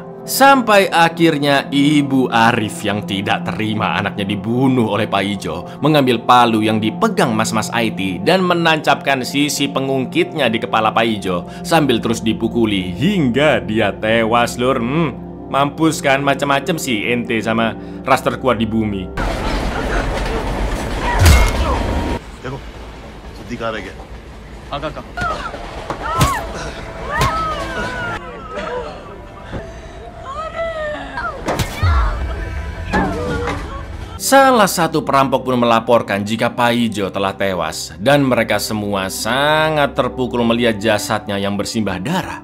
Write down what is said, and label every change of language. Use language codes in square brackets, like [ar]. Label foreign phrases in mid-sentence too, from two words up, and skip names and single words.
[id] Sampai akhirnya ibu Arif yang tidak terima anaknya dibunuh oleh Paijo mengambil palu yang dipegang mas-mas IT dan menancapkan sisi pengungkitnya di kepala Paijo sambil terus dipukuli hingga dia tewas, lur. Mampus kan, macam-macam sih ente sama ras terkuat di bumi. [hi] देखो सिद्दीक आ गया आका [id] Salah satu perampok pun melaporkan jika Paijo telah tewas dan mereka semua sangat terpukul melihat jasadnya yang bersimbah darah.